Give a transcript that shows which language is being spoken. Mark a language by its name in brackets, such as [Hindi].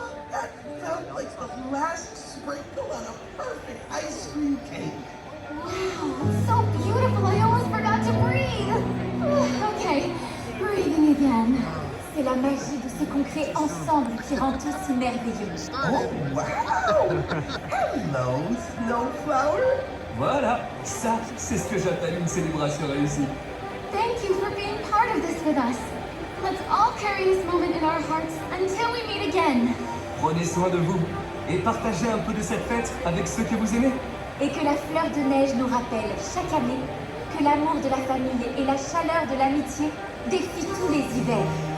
[English] That felt like the last sprinkle on a perfect ice cream cake. Wow, it's so beautiful, I almost forgot to breathe. Okay, breathing again. [French] C'est la magie de ce qu'on crée ensemble qui rend tout si merveilleux. [English] Oh, wow! Hello, Snowflower. [French] Voilà, ça, c'est ce que j'appelle une célébration réussie. [English] Thank you for being part of this with us. Let's all carry this moment in our hearts until we meet again. [French] Prenez soin de vous et partagez un peu de cette fête avec ceux que vous aimez. Et que la fleur de neige nous rappelle chaque année que l'amour de la famille et la chaleur de l'amitié défient tous les hivers.